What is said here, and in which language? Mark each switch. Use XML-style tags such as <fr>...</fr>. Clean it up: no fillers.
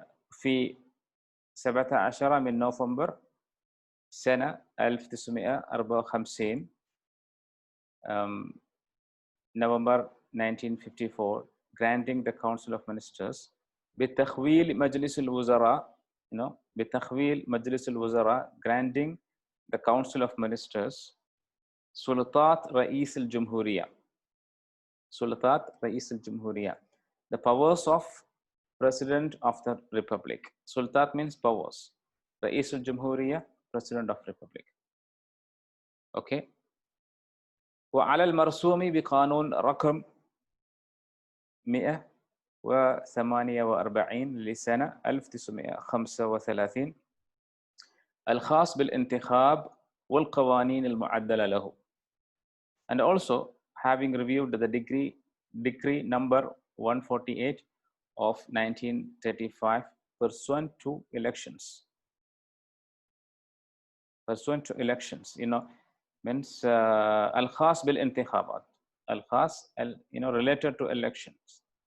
<ar>في 17 من نوفمبر سنة 1954</ar> <en>November 1954, granting the Council of Ministers</en> <ar>بتخويل مجلس الوزراء, بتخويل مجلس الوزراء,</ar> <en>granting the Council of Ministers</en> <ar>سلطات رئيس الجمهورية. سلطات رئيس الجمهورية,</ar> <en>the powers of President of the Republic. سلطات means powers.</en> <ar>رئيس الجمهورية,</ar> <en>President of Republic. Okay.</en> <ar>وعلى المرسوم بقانون رقم 148 لسنة 1935 الخاص بالانتخاب والقوانين المعدلة له.</ar> <en>And also having reviewed the decree number 148 of 1935 pursuant to elections. Pursuant to elections, means</en> <ar>الخاص بالانتخابات,</ar> <en>الخاص related to elections.</en>